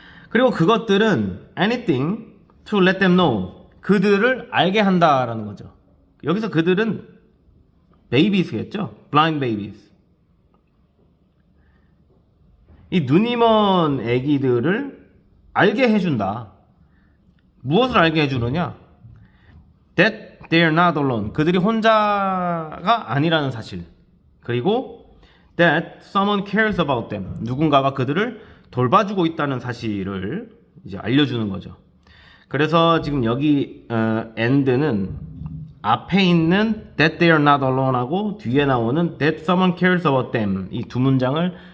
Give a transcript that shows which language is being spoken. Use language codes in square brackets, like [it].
[ko] 그리고 그것들은 [en] anything to let them know, [ko] 그들을 알게 한다라는 거죠. 여기서 그들은 babies겠죠? [en] blind babies. [ko] 이 눈이 먼 아기들을 알게 해준다. 무엇을 알게 해주느냐? [en] That they are not alone, [ko] 그들이 혼자가 아니라는 사실. 그리고 [en] that someone cares about them, [ko] 누군가가 그들을 돌봐주고 있다는 사실을 이제 알려주는 거죠. 그래서 지금 여기 and는 앞에 있는 [en] that they are not alone [ko] 하고 뒤에 나오는 [en] that someone cares about them, [ko] 이 두 문장을